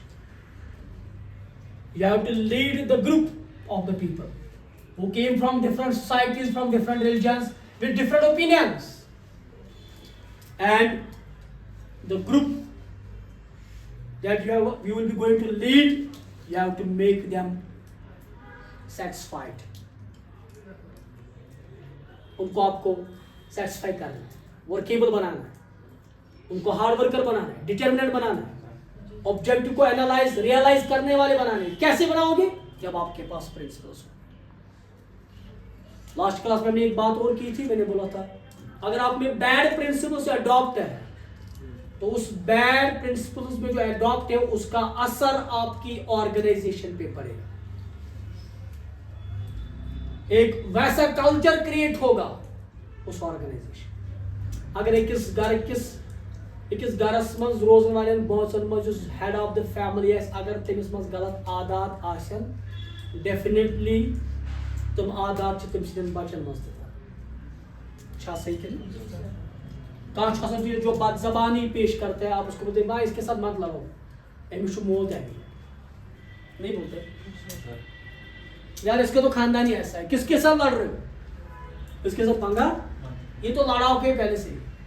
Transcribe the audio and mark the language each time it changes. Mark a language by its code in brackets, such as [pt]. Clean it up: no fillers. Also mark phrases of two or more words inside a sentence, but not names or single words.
[en] You have to lead the group of the people who came from different societies, from different religions, with different opinions. And the group that you will be going to lead, you have to make them satisfied. [hi] उनको आपको सेटिस्फाई करना है, वर्केबल बनाना है, उनको [en] hard worker [hi] बनाना है, डिटर्मिनेंट बनाना है, ऑब्जेक्टिव को [en] analyze realize [hi] करने वाले बनाने. कैसे बनाओगे? जब आपके पास प्रिंसिपल्स हो. [en] last class [hi] में हमने एक बात और की थी. मैंने बोला था अगर आप में [en] bad principles adopt [hi] है, तो उस [en] bad principles [hi] में जो अडॉप्ट है उसका असर आपकी ऑर्गेनाइजेशन पे पड़ेगा. एक वैसा [en] culture create [hi] होगा उस ऑर्गेनाइजेशन. [ks] अगर अकिस गरस मज रोजन वाले बांसन मज [en] head of the family, [ks] अगर तमिस मज गलत आदात आसन, डेफिनेटली तुम आदात तम सदन बचन मज सही [hi] कह जो बदजबानी पेश करता है, आप उसको बोलते हैं इसके साथ मत लड़ो, अमिश मोल है, नहीं बोलते यार इसके तो खानदानी ऐसा है, किसके साथ लड़ रहे हो, इसके साथ पंगा, ये तो लड़ाओ के पहले से.